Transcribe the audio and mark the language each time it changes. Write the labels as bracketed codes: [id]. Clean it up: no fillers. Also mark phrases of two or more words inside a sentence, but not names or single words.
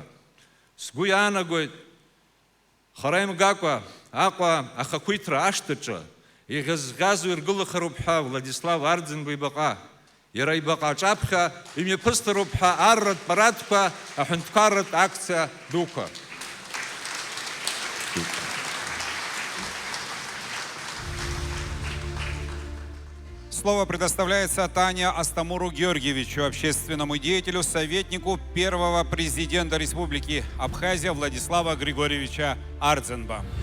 [ab] Сгәы иаанагоит хара имгакәа Аҟәа ахақәиҭра ашҭаҿы иӷьазӷьазу иргылахароуп ҳәа Владислав Арӡынба ибаҟа. Иара ибаҟа аҿаԥхьа имҩаԥысҭароуп ҳәа арратә парадқәа, аҳәынҭқарратә акциа дуқәа. [ru] Слово предоставляется Тане Астамуру Георгиевичу, общественному деятелю, советнику первого президента Республики Абхазия Владислава Григорьевича Ардзенба.